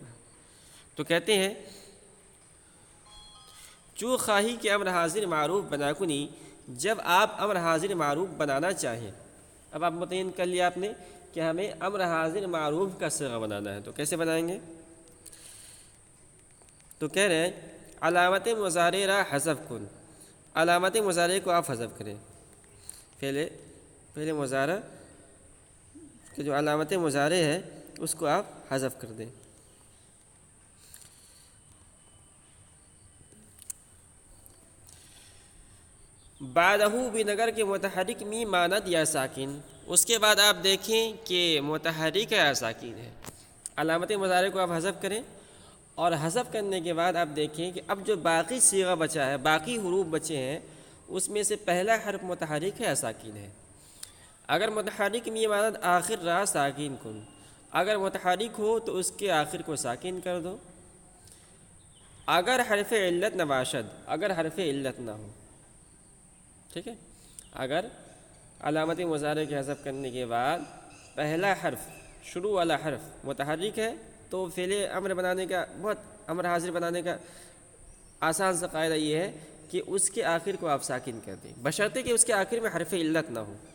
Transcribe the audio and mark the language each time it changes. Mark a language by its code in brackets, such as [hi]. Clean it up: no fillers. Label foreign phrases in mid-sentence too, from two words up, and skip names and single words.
[ur] تو کہتے ہیں [fa] چو خواہی کہ امر حاضر معروف بنا کنی، [ur] جب آپ امر حاضر معروف بنانا چاہیں۔ اب آپ متعین کر لیا آپ نے کہ ہمیں امر حاضر معروف کا صیغہ بنانا ہے، تو کیسے بنائیں گے؟ تو کہہ رہے ہیں [fa] علامت مضارع را حذف کن، [ur] علامت مضارع کو آپ حذف کریں۔ فعل مضارع کہ جو علامت مضارع ہے اس کو آپ حذف کر دیں۔ [fa] بعدہ بنگر کے متحرک می ماند یا ساکن، [ur] اس کے بعد آپ دیکھیں کہ متحرک ہے یا ساکن ہے۔ علامت مضارع کو آپ حذف کریں، اور حذف کرنے کے بعد آپ دیکھیں کہ اب جو باقی صیغہ بچا ہے، باقی حروف بچے ہیں، اس میں سے پہلا حرف متحرک ہے یا ساکن ہے۔ [fa] اگر متحرک می ماند آخر را ساکن کن، [ur] اگر متحرک ہو تو اس کے آخر کو ساکن کر دو۔ [fa] اگر حرف علت نہ باشد، [ur] اگر حرف علت نہ ہو، ٹھیک ہے، اگر علامت مضارع کے حذف کرنے کے بعد پہلا حرف، شروع والا حرف متحرک ہے، تو فعل امر بنانے کا، بہت امر حاضر بنانے کا آسان سا قاعدہ یہ ہے کہ اس کے آخر کو آپ ساکن کر دیں، بشرطے کہ اس کے آخر میں حرف علت نہ ہو.